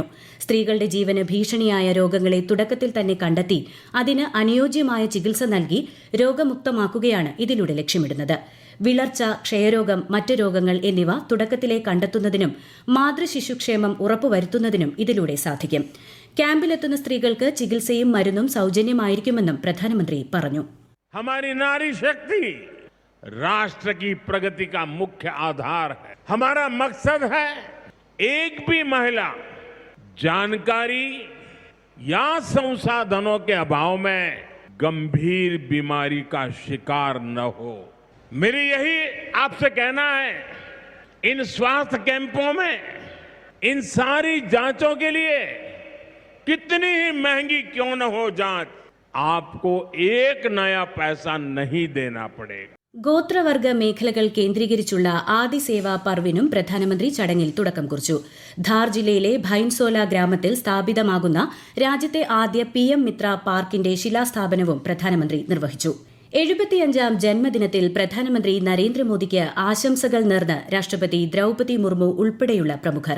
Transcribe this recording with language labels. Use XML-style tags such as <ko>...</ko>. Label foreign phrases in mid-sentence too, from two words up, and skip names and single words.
<ml>സ്ത്രീകളുടെ ജീവന് ഭീഷണിയായ രോഗങ്ങളെ തുടക്കത്തിൽ തന്നെ കണ്ടെത്തി അതിന് അനുയോജ്യമായ ചികിത്സ നൽകി രോഗമുക്തമാക്കുകയാണ് ഇതിലൂടെ ലക്ഷ്യമിടുന്നത്. വിളർച്ച, ക്ഷയരോഗം, മറ്റ് രോഗങ്ങൾ എന്നിവ തുടക്കത്തിലെ കണ്ടെത്തുന്നതിനും മാതൃശിശുക്ഷേമം ഉറപ്പുവരുത്തുന്നതിനും ഇതിലൂടെ സാധിക്കും. ക്യാമ്പിലെത്തുന്ന സ്ത്രീകൾക്ക് ചികിത്സയും മരുന്നും സൌജന്യമായിരിക്കുമെന്നും പ്രധാനമന്ത്രി പറഞ്ഞു.</ml> <hi>राष्ट्र की प्रगति का मुख्य आधार है. हमारा मकसद है एक भी महिला जानकारी या संसाधनों के अभाव में गंभीर बीमारी का शिकार न हो. मेरी यही आपसे कहना है. इन स्वास्थ्य कैंपों में इन सारी जांचों के लिए कितनी ही महंगी क्यों न हो जांच, आपको एक नया पैसा नहीं देना पड़ेगा.</hi> <ml>ഗോത്രവർഗ മേഖലകൾ കേന്ദ്രീകരിച്ചുള്ള ആദി സേവാ പർവിനും പ്രധാനമന്ത്രി ചടങ്ങിൽ തുടക്കം കുറിച്ചു. ധാർ ജില്ലയിലെ ഭൈൻസോല ഗ്രാമത്തിൽ സ്ഥാപിതമാകുന്ന രാജ്യത്തെ ആദ്യ PM മിത്ര പാർക്കിന്റെ ശിലാസ്ഥാപനവും പ്രധാനമന്ത്രി നിർവഹിച്ചു. 75ാം ജന്മദിനത്തിൽ പ്രധാനമന്ത്രി നരേന്ദ്രമോദിക്ക് ആശംസകൾ നേർന്ന് രാഷ്ട്രപതി ദ്രൌപദി മുർമു ഉൾപ്പെടെയുള്ള പ്രമുഖർ.</ml>